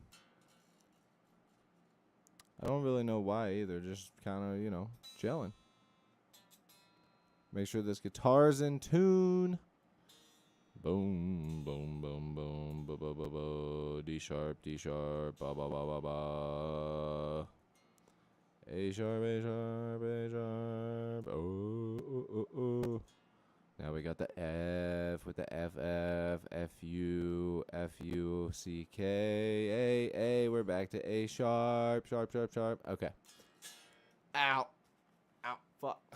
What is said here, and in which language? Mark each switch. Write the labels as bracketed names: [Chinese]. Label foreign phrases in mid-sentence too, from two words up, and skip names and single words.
[English] I don't really know why either. Just kind of, you know, chilling. Make sure this guitar's in tune. Boom, boom, boom, boom, ba ba ba ba. D sharp, ba ba ba ba ba. A sharp, A sharp, A sharp. Oh, oh, oh, oh. Now we got the F with the F, F, F, U, F, U, C, K, A, A. We're back to A sharp, sharp, sharp, sharp. Okay. Ow. Ow. Fuck.